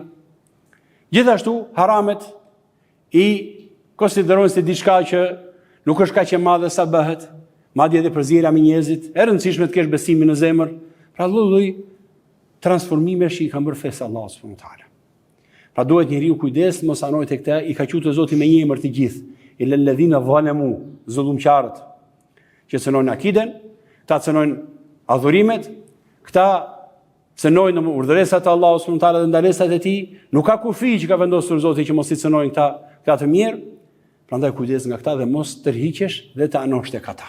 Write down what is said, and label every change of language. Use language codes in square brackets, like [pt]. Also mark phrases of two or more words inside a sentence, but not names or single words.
[sq] Gjithashtu haramet i konsiderojnë se diçka që nuk është kaq e madhe sa bëhet, madje edhe përzierja me njerëzit, e rëndësishme të kesh besimin në zemër, pra lloj transformimesh i ka bërë fesë Allahu [ar] سبحانه وتعالى. [sq] Pra duhet njeriu kujdes mos anoj tek këta, i ka quajtur Zoti me një emër të gjithë, [ar] إلى الذين ظلموا, [sq] zullumqarët, që cënojnë akiden, këta cënojnë adhurimet, këta cënojnë në urdhëresat e Allahut [ar] سبحانه وتعالى [sq] dhe ndalesat e tij, nuk ka kufi që ka vendosur Zoti që mos i cënojnë këta të mirë. Prandaj kujdes nga këta dhe mos tërhiqesh dhe të anosh tek ata.